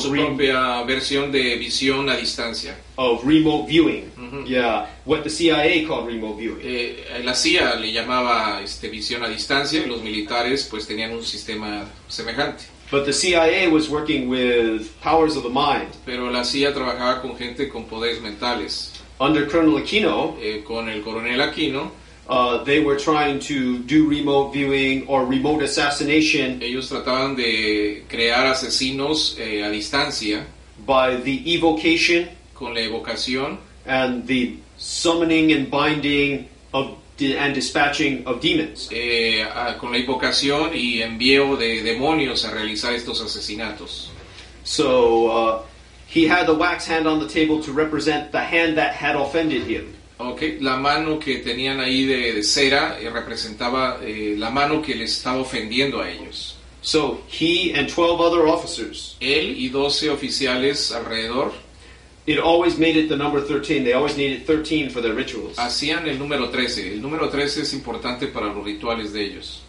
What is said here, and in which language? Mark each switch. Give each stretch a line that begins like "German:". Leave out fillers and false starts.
Spanish: su propia versión de visión a distancia.
English: Of remote viewing. Uh-huh. Yeah, what the CIA called remote viewing.
Spanish: La CIA le llamaba visión a distancia y los militares pues tenían un sistema semejante.
English: But the CIA was working with powers of the mind.
Spanish: Pero la CIA trabajaba con gente con poderes mentales.
English: Under Colonel Aquino,
Spanish: con el coronel Aquino,
English: they were trying to do remote viewing or remote assassination.
Spanish: Ellos trataban de crear asesinos a distancia.
English: By the evocation,
Spanish: con la evocación,
English: and the summoning and binding of and dispatching of demons.
Spanish: Con la invocación y envío de demonios a realizar estos asesinatos.
English: So he had the wax hand on the table to represent the hand that had offended him.
Spanish: Okay, la mano que tenían ahí de cera representaba la mano que les estaba ofendiendo a ellos.
English: So he and 12 other officers.
Spanish: Él y 12 oficiales alrededor.
English: It always made it the number 13. They always needed 13 for their rituals.
Spanish: Hacían el número 13. El número 13 es importante para los rituales de ellos.